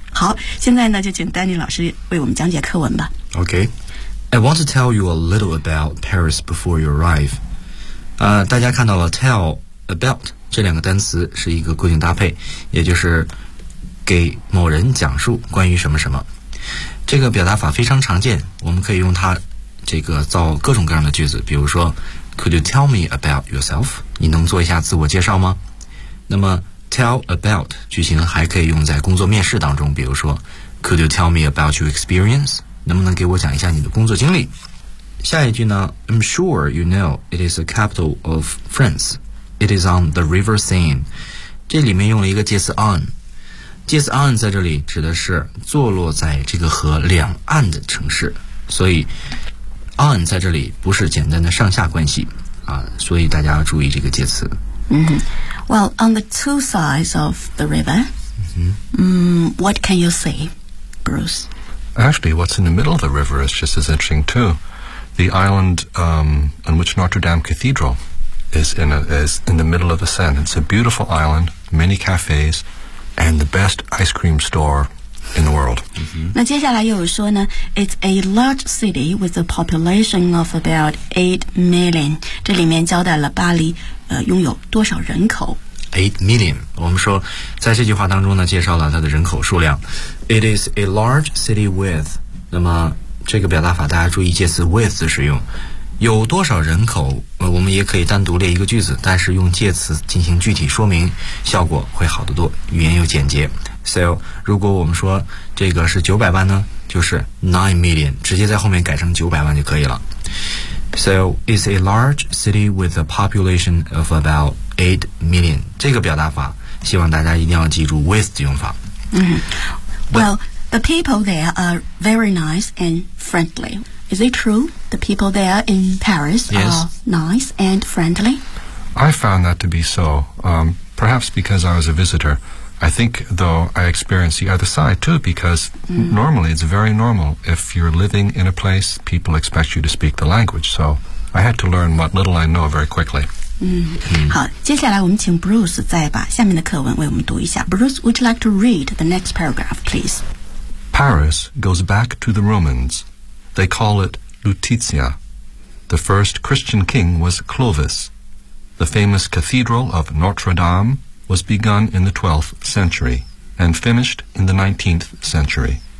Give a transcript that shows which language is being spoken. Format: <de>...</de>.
<zh>好，现在呢就请丹尼老师为我们讲解课文吧。</zh> <en>Okay, I want to tell you a little about Paris before you arrive.</en> <zh>大家看到了 tell, about 这两个单词是一个固定搭配，也就是给某人讲述关于什么什么。这个表达法非常常见，我们可以用它这个造各种各样的句子，比如说</zh> <en>Could you tell me about yourself?</en> <zh>你能做一下自我介绍吗？那么Tell about 句型还可以用在工作面试当中，比如说</zh> <en>Could you tell me about your experience?</en> <zh>能不能给我讲一下你的工作经历？下一句呢，</zh> <en>I'm sure you know it is the capital of France. It is on the River Seine.</en> <zh>这里面用了一个介词 on， 介词 on 在这里指的是坐落在这个河两岸的城市，所以 on 在这里不是简单的上下关系啊，所以大家要注意这个介词。 Mm-hmm.</zh> <en>Well, on the two sides of the river,、 mm-hmm. What can you see, Bruce? Actually, what's in the middle of the river is just as interesting, too. The island、on which Notre Dame Cathedral is in the middle of the Seine. It's a beautiful island, many cafes, and the best ice cream store in the world.、 Mm-hmm.</en> <zh>那接下来又有说呢，</zh> <en>it's a large city with a population of about 8 million.</en> <zh>这里面交代了巴黎拥有多少人口</zh> <en>8 million.</en> <zh>我们说在这句话当中呢介绍了它的人口数量。</zh> <en>It is a large city with,</en> <zh>那么这个表达法大家注意介词 with 的使用，有多少人口、我们也可以单独列一个句子，但是用介词进行具体说明效果会好得多，语言又简洁。 So 如果我们说这个是900万呢，就是 9 million, 直接在后面改成900万就可以了。</zh> <en>So, it's a large city with a population of about 8 million.</en> <zh>这个表达法希望大家一定要记住 with 的用法。</zh> <en>Well, the people there are very nice and friendly. Is it true? The people there in Paris are、 yes. nice and friendly? I found that to be so.、perhaps because I was a visitor. I think, though, I experienced the other side, too, because、mm. normally it's very normal. If you're living in a place, people expect you to speak the language. So I had to learn what little I know very quickly.、 Mm.</en> <zh>好，接下来我们请 Bruce 再把下面的课文为我们读一下。</zh> <en>Bruce, would you like to read the next paragraph, please? Paris goes back to the Romans. They call it Lutetia. The first Christian king was Clovis. The famous cathedral of Notre Dame,was begun in the 12th century and finished in the 19th century.、</en>